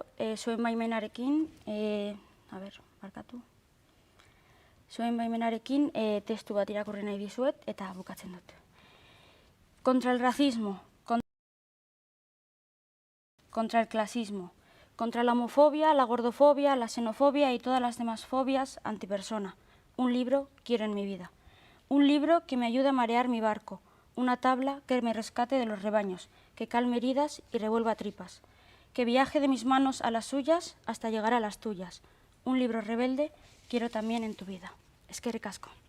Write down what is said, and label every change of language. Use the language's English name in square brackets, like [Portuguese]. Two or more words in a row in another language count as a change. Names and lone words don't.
[Basque] zuen baimenarekin, zuen baimenarekin testu bat irakurri nahi dizuet eta bukatzen dut. [Spanish] Contra el racismo, contra el clasismo, contra la homofobia, la gordofobia, la xenofobia y todas las demás fobias antipersona. Un libro quiero en mi vida. Un libro que me ayude a marear mi barco. Una tabla que me rescate de los rebaños, que calme heridas y revuelva tripas. Que viaje de mis manos a las suyas hasta llegar a las tuyas. Un libro rebelde quiero también en tu vida. [Basque] Eskerrik asko.